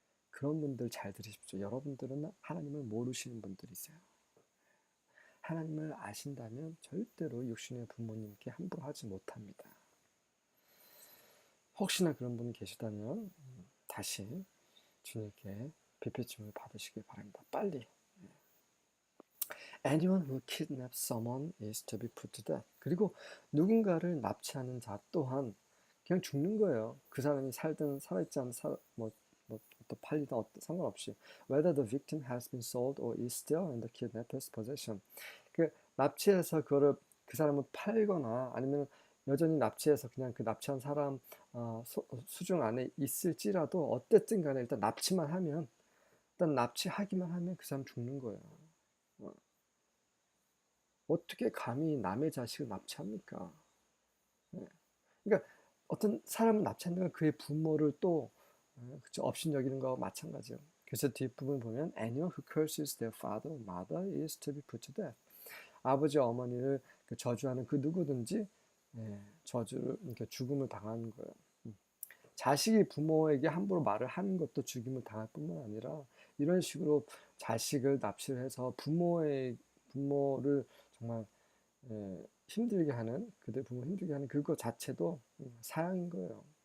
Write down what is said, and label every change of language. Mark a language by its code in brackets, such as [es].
[ko] 그런 분들 잘 들으십시오. 여러분들은 하나님을 모르시는 분들이세요. 하나님을 아신다면 절대로 육신의 부모님께 함부로 하지 못합니다. 혹시나 그런 분이 계시다면 다시 주님께 비표침을 받으시길 바랍니다. 빨리. [en] Anyone who kidnaps someone is to be put to death. [ko] 그리고 누군가를 납치하는 자 또한 그냥 죽는 거예요. 그 사람이 살든 살아있지 않은 또 팔리든 상관없이 [en] whether the victim has been sold or is still in the kidnapper's possession. [ko] 그 납치해서 그 사람을 팔거나 아니면 여전히 납치해서 그냥 그 납치한 사람 수중 안에 있을지라도 어쨌든 간에 일단 납치만 하면 일단 납치하기만 하면 그 사람 죽는 거예요. 어떻게 감히 남의 자식을 납치합니까? 네. 그러니까 어떤 사람을 납치한다는 건 그의 부모를 또 그쵸, 업신여기는 거와 마찬가지예요. 그래서 뒷부분 보면 [en] anyone who curses their father or mother is to be put to death. [ko] 아버지 어머니를 저주하는 그 누구든지 저주를 그러니까 죽음을 당하는 거예요. 자식이 부모에게 함부로 말을 하는 것도 죽임을 당할 뿐만 아니라 이런 식으로 자식을 납치를 해서 부모를 정말 힘들게 하는 그들 부모 힘들게 하는 그거 자체도 사형인 거예요.